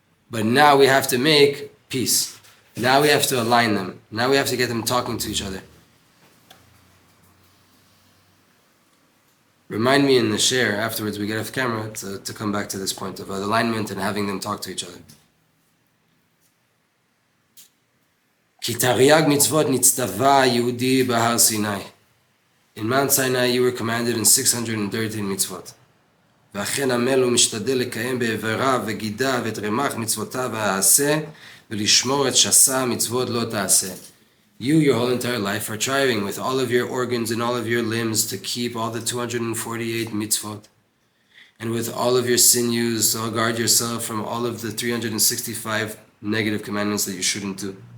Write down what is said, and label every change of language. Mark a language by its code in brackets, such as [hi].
[en] But now we have to make peace. Now we have to align them. Now we have to get them talking to each other. Remind me in the share afterwards, we get off camera, to come back to this point of alignment and having them talk to each other. [he] כי תרי"ג מצוות נצטווה יהודי בהר סיני. [en] In Mount Sinai you were commanded in 613 mitzvot. [he] ואכן עמל ומשתדל לקיים באיבריו וגידיו את רמ"ח מצוותיו העשה ולשמור את שס"ה מצוות לא תעשה. [en] You, your whole entire life, are striving with all of your organs and all of your limbs to keep all the 248 mitzvot. And with all of your sinews, so guard yourself from all of the 365 negative commandments that you shouldn't do.